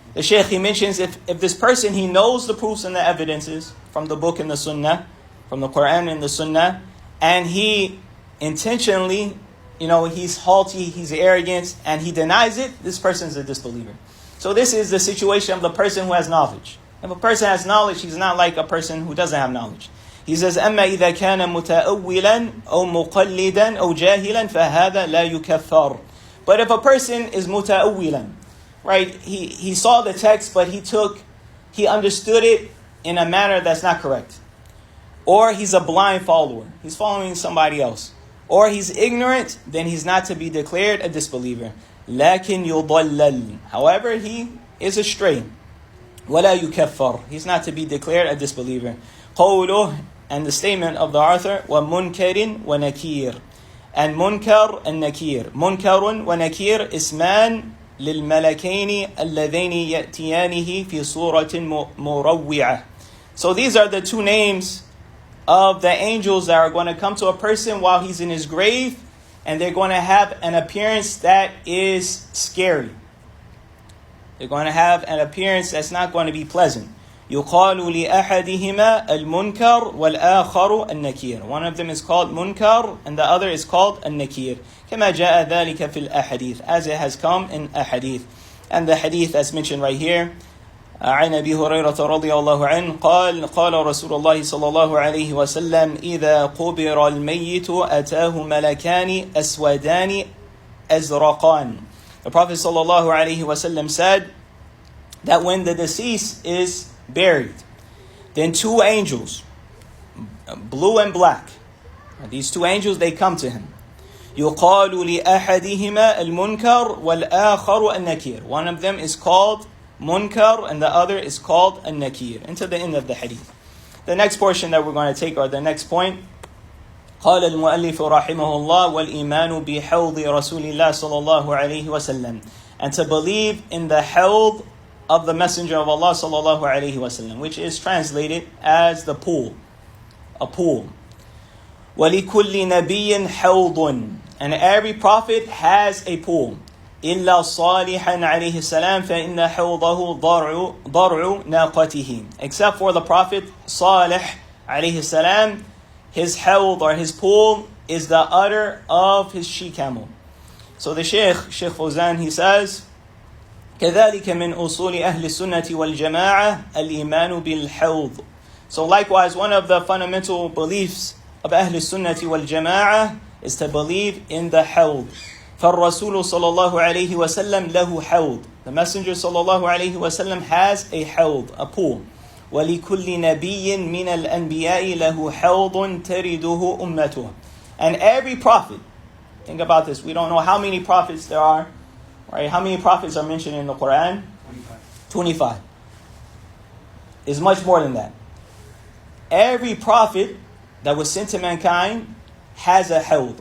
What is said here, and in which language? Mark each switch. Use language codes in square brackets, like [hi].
[en] The Shaykh, he mentions if this person, he knows the proofs and the evidences from the book and the Sunnah, from the Quran and the Sunnah, and he intentionally, he's haughty, he's arrogant, and he denies it, this person is a disbeliever. So this is the situation of the person who has knowledge. If a person has knowledge, he's not like a person who doesn't have knowledge. He says, [ar] أَمَّا إِذَا كَانَ مُتَأَوِّلًا أَوْ مُقَلِّدًا أَوْ جَاهِلًا فَهَذَا لَا يُكَفَّرُ. [en] But if a person is مُتَأَوِّلًا, right, he saw the text, but he understood it in a manner that's not correct. Or he's a blind follower, he's following somebody else. Or he's ignorant, then he's not to be declared a disbeliever. [ar] لَكِنْ يُضَلَّلْ. [en] However, he is astray. [ar] وَلَا يُكَفَّرُ. [en] He's not to be declared a disbeliever. [ar] قَوْلُهُ. [en] And the statement of the author, [ar] وَمُنْكَرٍ وَنَكِيرٍ. [en] And munkar and nakir. [ar] Munkarun wa nakir isman للملكين اللذين يأتيانه في صورة مروعة. [en] So these are the two names of the angels that are going to come to a person while he's in his grave, and they're going to have an appearance that is scary. They're going to have an appearance that's not going to be pleasant. [ar] يقال لأحدهما المنكر والآخر النكير. [en] One of them is called munkar and the other is called النكير. [ar] كما جاء ذلك في الأحاديث, [en] as it has come in ahadith. And the hadith that's mentioned right here, [ar] عن أبي هريرة رضي الله عنه قال رسول الله صلى الله عليه وسلم إذا قبر الميت أتاه ملكان أسودان أزرقان. [en] The Prophet صلى الله عليه وسلم said that when the deceased is buried, then two angels, blue and black, these two angels, they come to him. [ar] يقال لأحدهما المنكر والآخر النكير. [en] One of them is called munkar and the other is called النكير. Into the end of the hadith. The next portion that we're going to take, or the next point, [ar] قال المؤلف رحمه الله والإيمان بحوض رسول الله صلى الله عليه وسلم. [en] And to believe in the hawd of the Messenger of Allah sallallahu alaihi wasallam, which is translated as the pool, a pool. [ar] وَلِكُلِّ نَبِيٍّ حَوْضٌ. [en] And every prophet has a pool. [ar] إِلَّا صَالِحًا عَلَيْهِ السَّلَامِ فَإِنَّ حَوْضَهُ ضَرْعُ نَاقَتِهِ. [en] Except for the Prophet Salih alayhi salam, his hawd or his pool is the udder of his she-camel. So the Sheikh Fawzan, he says, [ar] كذلك من أصول أهل السنة والجماعة الإيمان بالحوض. [en] So likewise, one of the fundamental beliefs of [ar] أهل السنة والجماعة [en] is to believe in the hawd. [ar] فالرسول صلى الله عليه وسلم له حوض. [en] The Messenger صلى الله عليه وسلم has a hawd, a pool. [ar] ولكل نبي من الأنبياء له حوض ترده أمته. [en] And every prophet, think about this, we don't know how many prophets there are. Right? How many prophets are mentioned in the Quran? 25. Is much more than that. Every prophet that was sent to mankind has a hawd.